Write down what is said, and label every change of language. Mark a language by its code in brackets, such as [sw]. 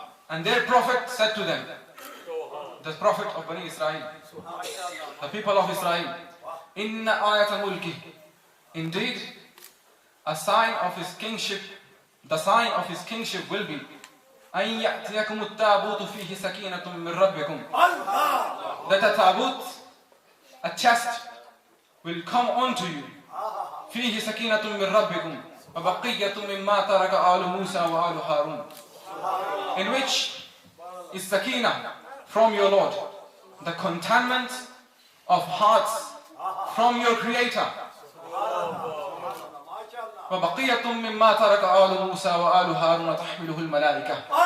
[en] And their prophet said to them, the prophet of Bani Israel, the people of Israel, [ar] إِنَّ آيَةَ مُلْكِهِ. [en] Indeed, a sign of his kingship, the sign of his kingship will be [ar] أن يأتيكم التابوت فيه سكينة من ربكم. [en] That a tabut, a chest will come onto you. [ar] فيه سكينة من ربكم وبقية مما ترك آل موسى وآل هارون. [en] In which is sakina from your Lord, the contentment of hearts from your Creator. [ar] وبقية مما ترك آل موسى وآل هارون تحمله الملائكة.